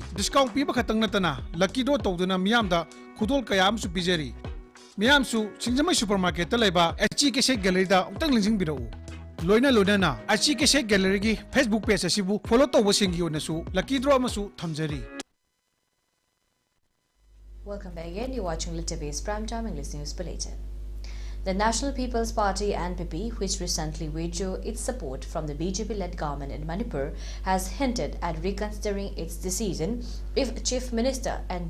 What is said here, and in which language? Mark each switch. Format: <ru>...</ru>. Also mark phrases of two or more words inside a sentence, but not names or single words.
<mni>Discount piba khatang natana</mni> <en>lucky draw</en> <mni>tawduna miyamda khudol kaya am su pijari. Miyamsu Singjamai supermarket laiba HG Cassette Gallery da utang lingjing birau. Loina na HG Cassette Gallery gi Facebook page asibu follow tawba singi onasu</mni> <en>lucky draw</en> <mni>amasu thamjari.</mni> <en>Welcome back again. You're watching ELITETV's Primetime English News Bulletin. The National People's Party (NPP), which recently withdrew its support from the BJP-led government in Manipur, has hinted at reconsidering its decision if Chief Minister N.</en>